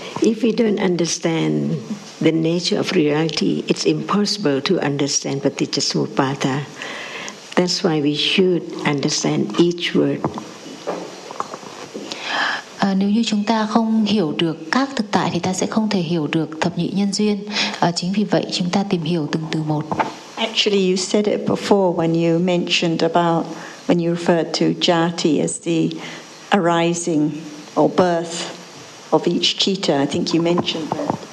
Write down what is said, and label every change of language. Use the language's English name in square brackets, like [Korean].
[English] If we don't understand the nature of reality, it's impossible to understand Paticchasamuppada. That's why we should understand each word. [Vietnamese] Nếu như chúng ta không hiểu được các thực tại thì ta sẽ không thể hiểu được thập nhị nhân duyên. Chính vì vậy chúng ta tìm hiểu từng từ một. [English] Actually, you said it before when you mentioned about when you referred to jati as the arising or birth of each citta. I think you mentioned that.